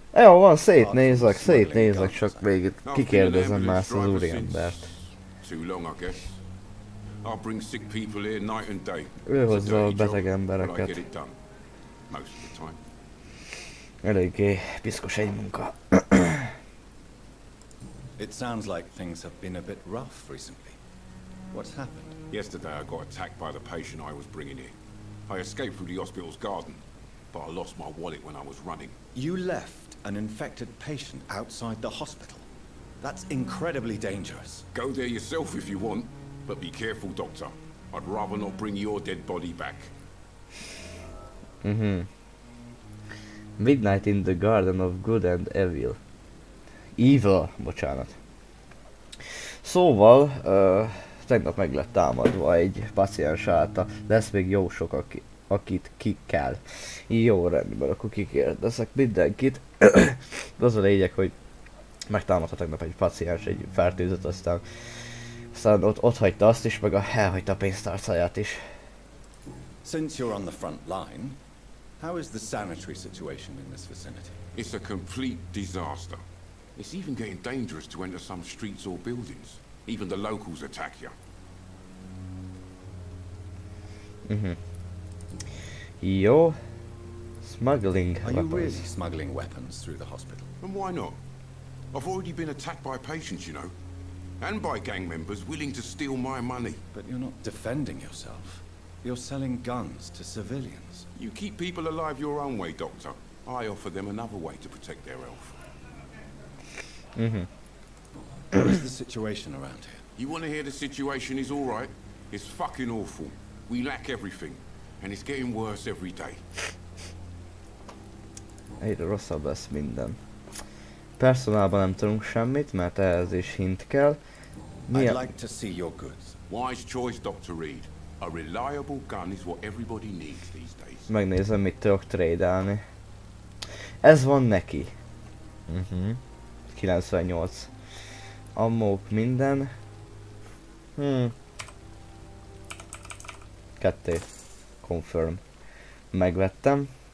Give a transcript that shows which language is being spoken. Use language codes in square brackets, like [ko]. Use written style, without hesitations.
[hu] Jó van, szétnézek, csak még kikérdezem már ezt az úriembert. [en] Too long, I guess. I'll bring sick people here night and day. [hu] Ő hozza a beteg embereket. Eléggé piszkos egy munka. [en] It sounds like things have been a bit rough recently. What's happened? Yesterday I got attacked by the patient I was bringing here. I escaped through the hospital's garden, but I lost my wallet when I was running. You left an infected patient outside the hospital? That's incredibly dangerous. Go there yourself if you want, but be careful, Doctor. I'd rather not bring your dead body back. Midnight in the Garden of Good and Evil. [hu] Evil, bocsánat. Szóval, tegnap meg lett támadva egy paciens által. Lesz még jó sok, akit ki kell. Jó, rendben, akkor kikérdezek mindenkit. Az a lényeg, hogy megtámadta tegnap egy paciens, egy fertőzött, aztán Aztán ott hagyta azt is, meg elhagyta a pénztárcáját is. [en] Since you're on the front line, how is the sanitary situation in this vicinity? It's a complete disaster. It's even getting dangerous to enter some streets or buildings. Even the locals attack you. Jó. Smuggling Are you weapons. really smuggling weapons through the hospital? And why not? I've already been attacked by patients, you know. And by gang members willing to steal my money. But you're not defending yourself. You're selling guns to civilians. You keep people alive your own way, Doctor. I offer them another way to protect their health. What is the situation around here? You want to hear the situation is all right? It's fucking awful. We lack everything. And it's getting worse every day. [hu] Egyre rosszabb lesz minden. Personálban nem tudunk semmit, mert ehhez is hint kell. [en] I'd like to see your goods. Wise choice, Dr. Reed. A reliable gun is what everybody needs these days. [hu] Megnézem, mit tudok trade-elni. Ez van neki. 98. Ammók minden. 2. Confirm. Megvettem.